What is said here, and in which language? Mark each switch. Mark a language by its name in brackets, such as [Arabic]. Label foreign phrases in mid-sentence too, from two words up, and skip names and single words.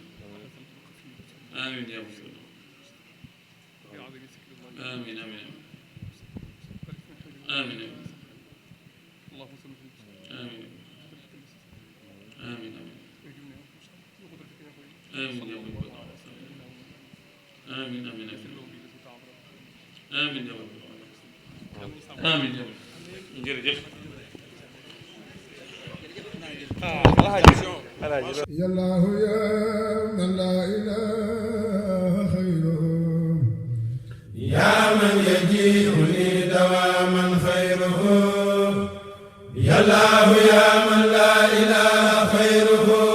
[Wolof] amiin yow amiin amiin amiin amiin amiin amiin yow amiin amiin amiin yow amiin yow jërëjëf. [Arabic] يا الله يا من لا إله خيره يا من يجيئني دواما خيره يا الله يا من لا إله خيره